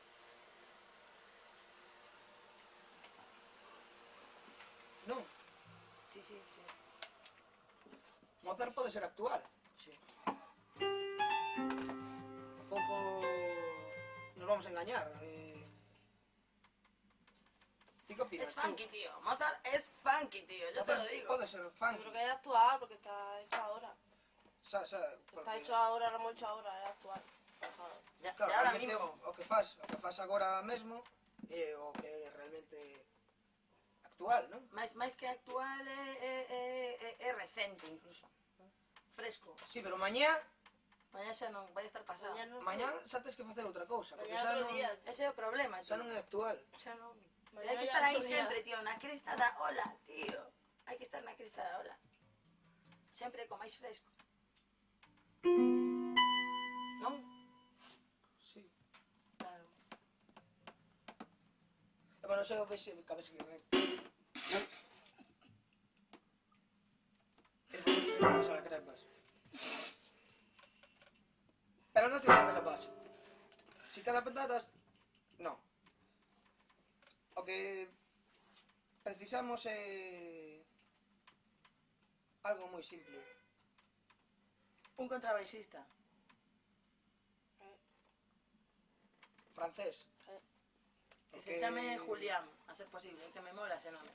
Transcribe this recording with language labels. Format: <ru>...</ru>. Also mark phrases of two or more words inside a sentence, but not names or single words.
<gl>Non? Sí, sí, sí. Mozart pode ser actual. Sí. Tampouco nos vamos a engañar. Ti que opinas?</gl> <es>Es funky, tío. Mozart es funky, tío. Yo te lo digo.</es> <gl>Pode ser</gl> <es>Yo</es> <gl>funky.</gl> <es>creo que es actual porque está hecho ahora. Está Está hecho ahora, lo hemos hecho ahora, es actual. Pasado. Ya, Claro, ya ahora realmente mismo.</es> <gl>o que faz agora mesmo é o que é realmente actual, non? Máis que actual é recente, incluso. Fresco. Sí, pero mañá Mañá xa non vai estar pasado. mañá xa tens que facer outra cousa, porque</gl> <es>Mañana</es> <gl>xa</gl> <es>otro</es> <gl>non,</gl> <es>día.</es> <gl>Ese é o problema, xa tío. non é actual. Xa non...</gl> <es>Mañana</es> <gl>Hai que</gl> <es>ya</es> <gl>estar aí</gl> <es>otro día.</es> <gl>sempre, tío, na cresta da ola, tío. Hai que estar na cresta da ola. Sempre co máis fresco. Non? Sí. Claro. E bueno, xa o vexe, cabe que ven.</gl> <es>Vamos a las crepas. Pero no tiene crepas. Si cada patatas, no.</es> <gl>O que precisamos é algo moi simple. Un contrabaixista. Francés. Que se chame Julián, a ser posible, que me mola ese nome.</gl>